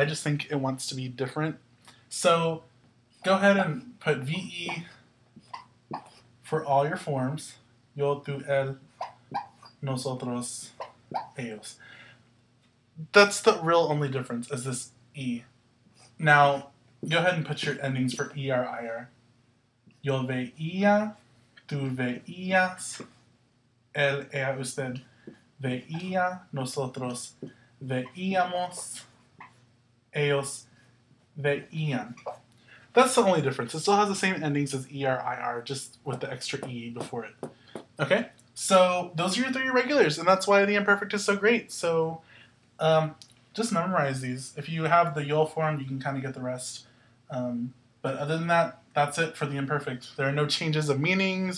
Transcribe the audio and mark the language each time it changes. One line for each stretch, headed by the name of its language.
English: I just think it wants to be different. So, go ahead and put VE for all your forms.
Spanish: Yo, tú, él, nosotros, ellos.
English: That's the real only difference, is this E. Now, go ahead and put your endings for ER, IR.
Spanish: Yo veía, tú veías, él, ella, usted veía, nosotros veíamos, ellos veían.
English: That's the only difference. It still has the same endings as ER, IR, just with the extra E before it. Okay? So those are your 3 irregulars, and that's why the imperfect is so great. So just memorize these. If you have the YOL form, you can kind of get the rest. But other than that, that's it for the imperfect. There are no changes of meanings.